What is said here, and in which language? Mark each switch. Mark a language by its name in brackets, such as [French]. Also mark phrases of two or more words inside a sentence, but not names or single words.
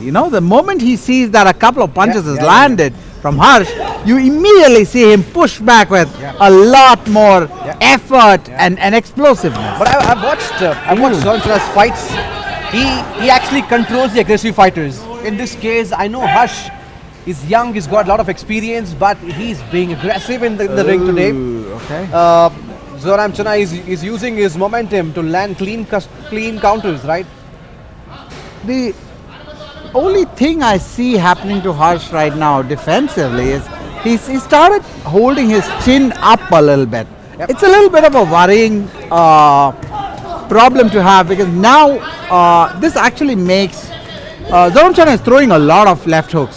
[English] You know, the moment he sees that a couple of punches has landed from Harsh, you immediately see him push back with a lot more effort and explosiveness. But I've watched Zoram Chana's fights. He actually controls the aggressive fighters. In this case, I know Harsh is young, he's got a lot of experience, but he's being aggressive in the ring today. Okay. Zoram Chana is using his momentum to land clean counters, right? The only thing I see happening to Harsh right now defensively is he started holding his chin up a little bit. Yep. It's a little bit of a worrying problem to have, because now this actually makes Zoram Chana is throwing a lot of left hooks.